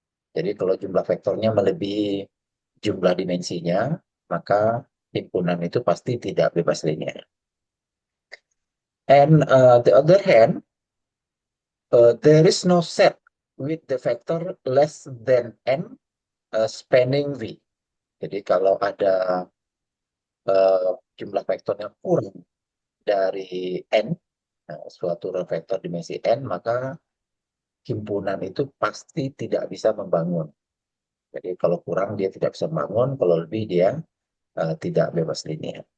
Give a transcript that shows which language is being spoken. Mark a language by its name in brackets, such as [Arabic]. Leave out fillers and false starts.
[Indonesian] Jadi kalau jumlah vektornya melebihi jumlah dimensinya, maka himpunan itu pasti tidak bebas linear. [English] And the other hand, there is no set with the vector less than n spanning V. [Indonesian] Jadi kalau ada jumlah vektornya kurang dari n, suatu vektor dimensi n, maka himpunan itu pasti tidak bisa membangun. Jadi kalau kurang dia tidak bisa membangun, kalau lebih dia tidak bebas linear.